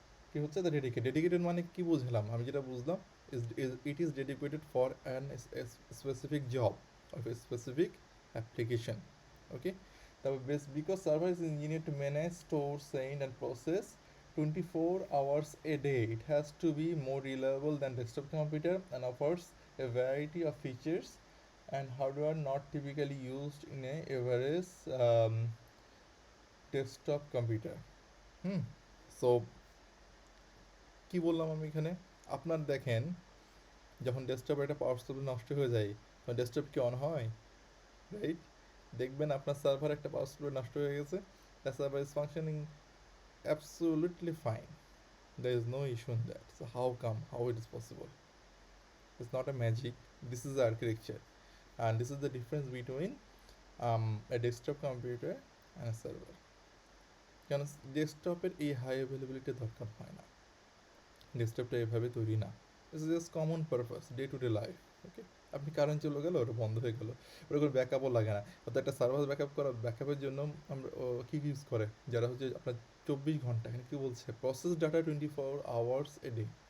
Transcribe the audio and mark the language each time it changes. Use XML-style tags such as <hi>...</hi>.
<bn>কী হচ্ছে,</bn> <en>the dedicated</en> <bn>মানে কি বুঝলাম, আমি যেটা বুঝলাম,</bn> <en>It is dedicated for an specific job of a specific application. Okay, তারপর because server is engineer to manage store send and process 24 hours a day. It has to be more reliable than desktop computer and offers a variety of features and hardware not typically used in a average desktop computer.</en> <bn>Hmm, so কী বললাম আমি এখানে, আপনার দেখেন যখন ডেস্কটপের একটা power supply নষ্ট হয়ে যায় তখন ডেস্কটপ কি অন হয়?</bn> <en>right,</en> <bn>দেখবেন আপনার সার্ভার একটা পাওয়ার সাপ্লাই নষ্ট হয়ে গেছে,</bn> <en>The server is functioning absolutely fine, there is no issue in that. So how come, how it is possible? It's not a magic, this is the architecture, and this is the difference between a desktop computer and a server.</en> <bn>কারণ ডেস্কটপের এই high availability দরকার হয় না, ডেস্কটপটা এভাবে তৈরি না,</bn> <en>It's just common purpose day to day life.</en> <bn>ওকে, আপনি কারেন্ট চলে গেলো, ওটা বন্ধ হয়ে গেলো, ওটা কোনো ব্যাকআপও লাগে না। অর্থাৎ একটা সার্ভার ব্যাকআপ করা, ব্যাকআপের জন্য আমরা কী ইউজ করে, যারা হচ্ছে আপনার 24 ঘন্টা, এখানে কী বলছে, process data</bn> <en>24 hours a day।</en>